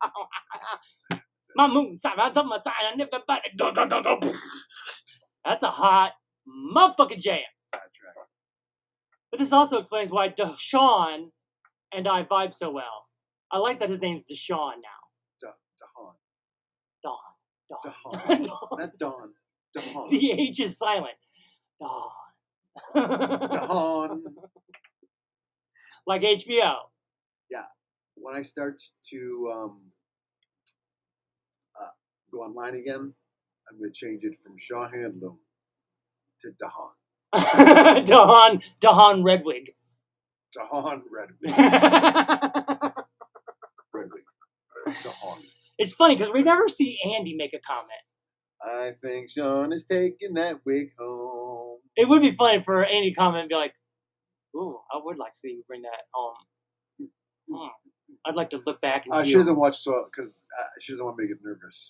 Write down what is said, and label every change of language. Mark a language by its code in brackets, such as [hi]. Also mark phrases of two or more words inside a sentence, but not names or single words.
[en] My moon sign, I told my sign, and everybody go. That's a hot motherfucking jam. sidetrack. But this also explains why Deshaun and I vibe so well. I like that his name's Deshaun now. Dawn. Dawn. Not Dawn. Dawn. The H is silent. Dawn. Dawn. Like HBO. When I start to go online again, I'm going to change it from Shaw Handloom to Dawn. Dawn Redwig. Dawn Redwig. Redwig. Dawn. It's funny because we never see Andy make a comment. I think Sean is taking that wig home. It would be funny for Andy to comment and be like, ooh, I would like to see you bring that home. I'd like to look back and see. She doesn't watch because she doesn't want me to get nervous.